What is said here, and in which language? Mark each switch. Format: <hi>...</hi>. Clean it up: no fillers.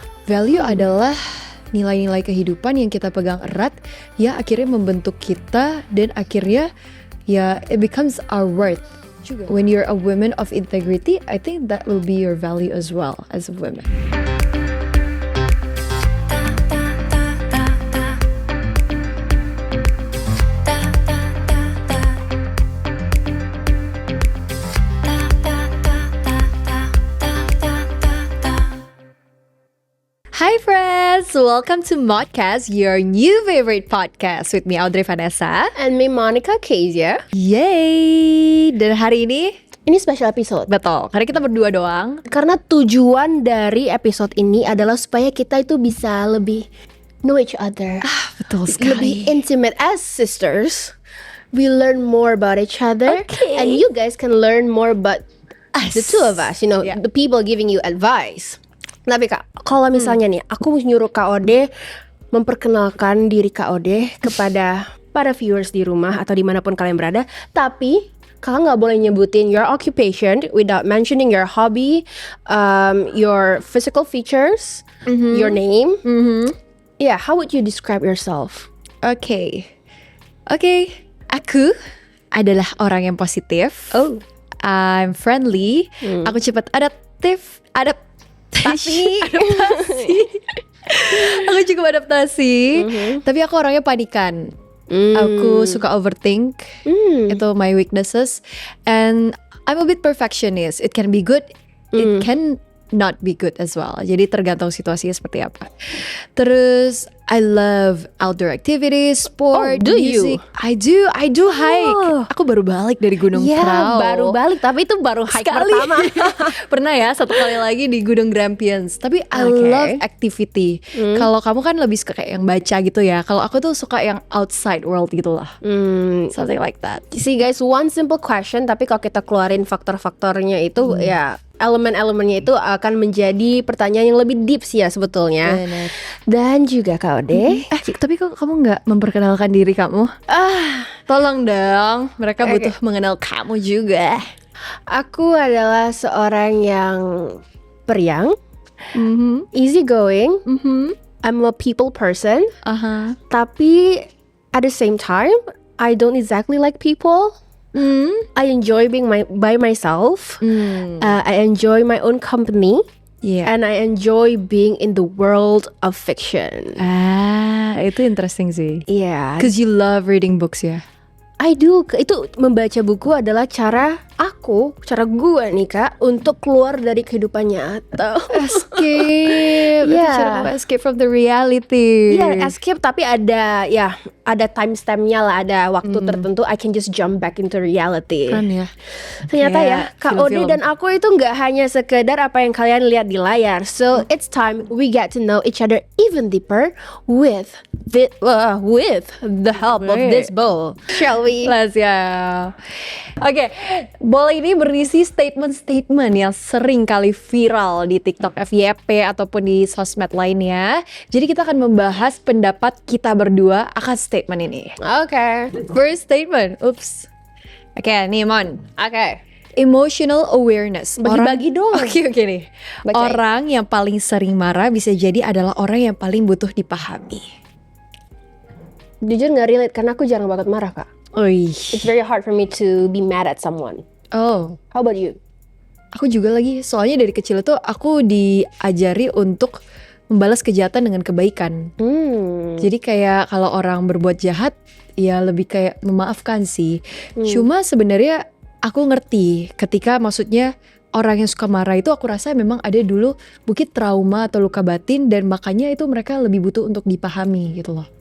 <id>Value adalah nilai-nilai kehidupan yang kita pegang erat, ya akhirnya membentuk kita dan akhirnya ya</id> <en>it becomes our worth. When you're a woman of integrity, I think that will be your value as well as a woman. Hi friends, welcome to Modcast, your new favorite podcast with me Audrey Vanessa And me Monica Kezia.</en> <id>Yay! Dan hari ini</id> <en>Special episode.</en> <id>betul, karena kita berdua doang. Karena tujuan dari episode ini adalah supaya kita itu bisa lebih</id> <en>know each other.</en> <id>Betul</id> <en>Lebih intimate as sisters. We learn more about each other. Okay. And you guys can learn more about the two of us. You know, Yeah. the people giving you advice.</en> <id>Tapi Kak, kalau misalnya nih, aku nyuruh Kak Ode memperkenalkan diri Kak Ode kepada para viewers di rumah atau dimanapun kalian berada. Tapi Kakak nggak boleh nyebutin</id> <en>your occupation without mentioning your hobby, your physical features, your name. Yeah, how would you describe yourself?</en> <id>Oke, aku adalah orang yang positif. Oh.</id> <en>I'm friendly.</en> <id>Aku cepat adaptasi. Aku cukup adaptasi. Tapi aku orangnya panikan. Aku suka overthink. Itu</id> <en>my weaknesses. And I'm a bit perfectionist. It can be good. It can not be good as well.</en> <id>Jadi tergantung situasinya seperti apa. Terus</id> <en>I love outdoor activities, sport, do music. you? I do hike. Oh.</en> <id>Aku baru balik dari Gunung Ya, Prau. baru balik, tapi itu baru hike Sekali. pertama. Pernah ya, satu kali lagi di Gunung Grampians. Tapi I</id> <en>Okay. love activity.</en> <id>Kalau kamu kan lebih suka kayak yang baca gitu ya. Kalau aku tuh suka yang outside world gitu lah.</id> <en>Something like that. See guys, one simple question,</en> <id>tapi kalau kita keluarin faktor-faktornya itu ya elemen-elemennya itu akan menjadi pertanyaan yang lebih deep sih ya sebetulnya. Benar. Dan juga Kak Ode, Tapi kok kamu nggak memperkenalkan diri kamu? Tolong dong, mereka butuh mengenal kamu juga. aku adalah seorang yang periang,</id> <en>easy going, I'm a people person, tapi at the same time I don't exactly like people. I enjoy being by myself. I enjoy my own company. Yeah. And I enjoy being in the world of fiction.</en> <id>Itu interesting sih.</id> <en>Yeah, Cause you love reading books ya. I do.</en> <id>Itu membaca buku adalah cara gue nih Kak untuk keluar dari kehidupan nyata. Escape. Itu</id> <en>Yeah.</en> <id>cara kamu</id> <en>escape from the reality.</en> <id>Iya, escape, tapi ada timestampnya lah, ada waktu tertentu</id> <en>I can just jump back into reality.</en> <id>Keren ya. Ternyata Kayak ya, Kak Ode film-film. dan aku itu nggak hanya sekedar apa yang kalian lihat di layar.</id> <en>So it's time we get to know each other even deeper with the help of this book. Shall we?</en> <id>Let's ya. Oke, bola ini berisi statement-statement yang sering kali viral di TikTok FYP ataupun di sosmed lainnya. Jadi kita akan membahas pendapat kita berdua akan statement ini. Oke. First statement, oops. Oke, nih Mon. Oke.</id> <en>Emotional awareness.</en> <id>Bagi-bagi dong. Oke nih. Bacain. Orang yang paling sering marah bisa jadi adalah orang yang paling butuh dipahami. Jujur nggak relate karena aku jarang banget marah Kak.</id> <en>It's very hard for me to be mad at someone. Oh, How about you?</en> <id>aku juga lagi. Soalnya dari kecil tuh aku diajari untuk membalas kejahatan dengan kebaikan. Jadi kayak kalau orang berbuat jahat, ya lebih kayak memaafkan sih. Cuma sebenarnya aku ngerti ketika maksudnya orang yang suka marah itu aku rasa memang ada dulu mungkin trauma atau luka batin dan makanya itu mereka lebih butuh untuk dipahami gitu loh.</id>